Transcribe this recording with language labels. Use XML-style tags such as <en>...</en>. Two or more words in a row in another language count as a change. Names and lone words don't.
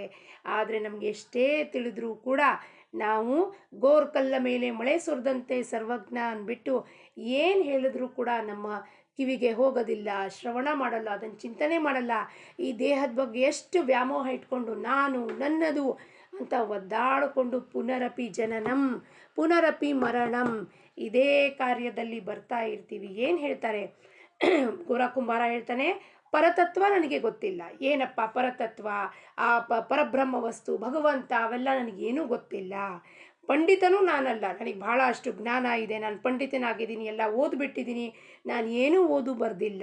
<kn>ಆದರೆ ನಮಗೆ ಎಷ್ಟೇ ತಿಳಿದ್ರೂ ಕೂಡ ನಾವು ಗೋರ್ಕಲ್ಲ ಮೇಲೆ ಮಳೆ ಸುರಿದಂತೆ ಸರ್ವಜ್ಞ ಅಂದ್ಬಿಟ್ಟು ಏನು ಹೇಳಿದ್ರೂ ಕೂಡ ನಮ್ಮ ಕಿವಿಗೆ ಹೋಗೋದಿಲ್ಲ, ಶ್ರವಣ ಮಾಡಲ್ಲ, ಅದನ್ನು ಚಿಂತನೆ ಮಾಡಲ್ಲ. ಈ ದೇಹದ ಬಗ್ಗೆ ಎಷ್ಟು ವ್ಯಾಮೋಹ ಇಟ್ಕೊಂಡು ನಾನು ನನ್ನದು ಅಂತ ಒದ್ದಾಡಿಕೊಂಡು</kn> <sa>ಪುನರಪಿ ಜನನಂ ಪುನರಪಿ ಮರಣಂ</sa> <kn>ಇದೇ ಕಾರ್ಯದಲ್ಲಿ ಬರ್ತಾ ಇರ್ತೀವಿ. ಏನು ಹೇಳ್ತಾರೆ ಗೋರ ಕುಂಬಾರ ಹೇಳ್ತಾನೆ, ಪರತತ್ವ ನನಗೆ ಗೊತ್ತಿಲ್ಲ. ಏನಪ್ಪ ಪರತತ್ವ, ಆ ಪರಬ್ರಹ್ಮ ವಸ್ತು ಭಗವಂತ ಅವೆಲ್ಲ ನನಗೇನೂ ಗೊತ್ತಿಲ್ಲ. ಪಂಡಿತನೂ ನಾನಲ್ಲ, ನನಗೆ ಭಾಳ ಅಷ್ಟು ಜ್ಞಾನ ಇದೆ, ನಾನು ಪಂಡಿತನಾಗಿದ್ದೀನಿ, ಎಲ್ಲ ಓದ್ಬಿಟ್ಟಿದ್ದೀನಿ, ನಾನು ಏನೂ ಓದು ಬರೆದಿಲ್ಲ.</kn>